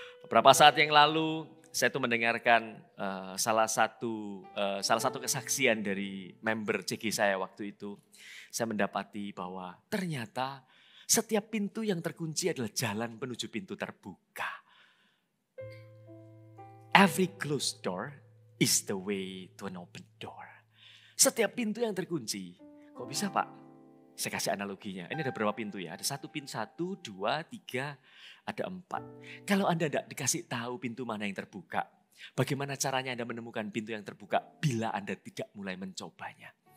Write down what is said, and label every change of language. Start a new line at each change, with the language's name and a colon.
Indonesian: Beberapa saat yang lalu saya tuh mendengarkan salah satu kesaksian dari member CG saya waktu itu. saya mendapati bahwa ternyata setiap pintu yang terkunci adalah jalan menuju pintu terbuka.
English: Every closed door is the way to an open door.
Indonesian: Setiap pintu yang terkunci, kok bisa Pak? Saya kasih analoginya, ini ada berapa pintu ya? Ada satu, dua, tiga, ada 4. Kalau Anda tidak dikasih tahu pintu mana yang terbuka, bagaimana caranya Anda menemukan pintu yang terbuka bila Anda tidak mulai mencobanya?